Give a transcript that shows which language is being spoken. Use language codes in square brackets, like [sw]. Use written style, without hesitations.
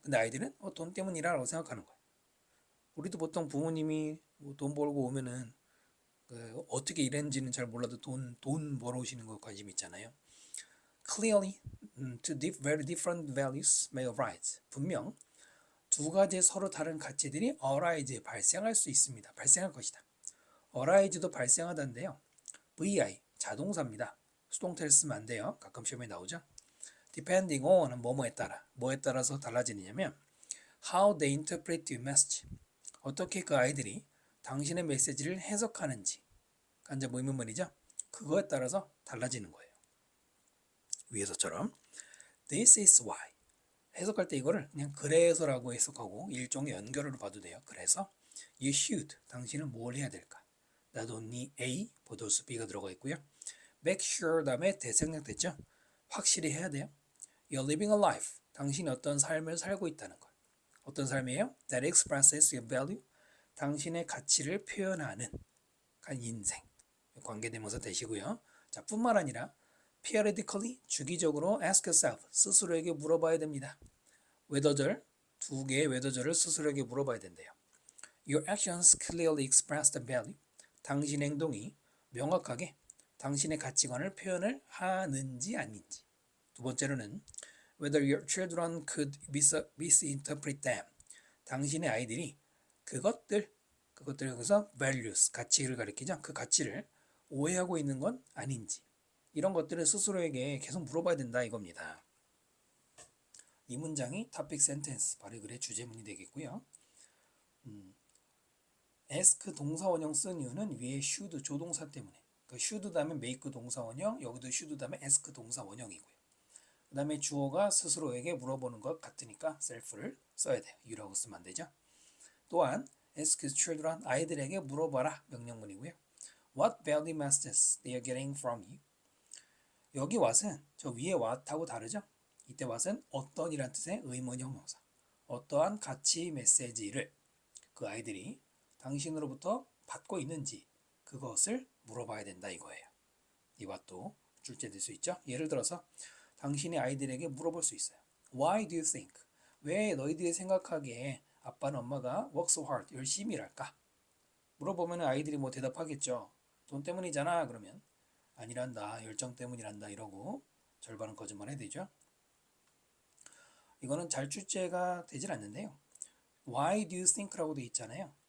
[ko] 근데 아이들은 돈 때문에 일하라고 생각하는 거야. 우리도 보통 부모님이 돈 벌고 오면은 어떻게 일했는지는 잘 몰라도 돈 벌어오시는 거 관심 있잖아요. [en] Clearly, very different values may arise. [ko] 분명 두 가지 서로 다른 가치들이 arise, 발생할 수 있습니다. 발생할 것이다. arise도 발생하다인데요. vi, 자동사입니다. 수동태를 쓰면 안 돼요. 가끔 시험에 나오죠. [en] Depending on은 [ko] 뭐뭐에 따라, 뭐에 따라서 달라지느냐면 [en] how they interpret your message. [ko] 어떻게 그 아이들이 당신의 메시지를 해석하는지 간접 의문문이죠. 그거에 따라서 달라지는 거예요. 위에서처럼 [en] This is why [ko] 해석할 때 이거를 그냥 그래서라고 해석하고 일종의 연결으로 봐도 돼요. 그래서 [en] You should [ko] 당신은 뭘 해야 될까? [en] Not only A, but also B가 [ko] 들어가 있고요. Make sure 다음에 대생략됐죠. 확실히 해야 돼요. [en] You're living a life [ko] 당신이 어떤 삶을 살고 있다는 것. 어떤 삶이에요? [en] That expresses your value [ko] 당신의 가치를 표현하는 인생. 관계대명사 되시고요. 자, 뿐만 아니라 periodically 주기적으로 [en] ask yourself [ko] 스스로에게 물어봐야 됩니다. 웨더절 두 개의 웨더절을 스스로에게 물어봐야 된대요. [en] Your actions clearly express the value. [ko] 당신의 행동이 명확하게 당신의 가치관을 표현을 하는지 아닌지. 두 번째로는 [en] whether your children could misinterpret them. [ko] 당신의 아이들이 그것들 여기서 values, 가치를 가리키죠. 그 가치를 오해하고 있는 건 아닌지. 이런 것들을 스스로에게 계속 물어봐야 된다 이겁니다. 이 문장이 topic sentence, 바로 글의 주제문이 되겠고요. ask 동사 원형 쓴 이유는 위에 should 조동사 때문에. 그 should 다음에 make 동사 원형, 여기도 should 다음에 ask 동사 원형이고요. 그 다음에 주어가 스스로에게 물어보는 것 같으니까 self를 써야 돼요. you라고 쓰면 안 되죠. 또한 [en] ask children, [ko] 아이들에게 물어봐라 명령문이고요. [en] What value messages they are getting from you. [ko] 여기 what은 저 위에 what하고 다르죠. 이때 what은 어떤 이란 뜻의 의문 형용사. 어떠한 가치 메시지를 그 아이들이 당신으로부터 받고 있는지 그것을 물어봐야 된다 이거예요. 이 what도 출제될 수 있죠. 예를 들어서 당신의 아이들에게 물어볼 수 있어요. [en] Why do you think? [ko] 왜 너희들이 생각하기에 아빠는 엄마가 [en] work so hard, [ko] 열심히 일할까? 물어보면 아이들이 뭐 대답하겠죠. 돈 때문이잖아. 그러면 아니란다. 열정 때문이란다. 이러고 절반은 거짓말 해야 되죠. 이거는 잘 출제가 되질 않는데요. [en] Why do you think [ko] 라고 돼 있잖아요.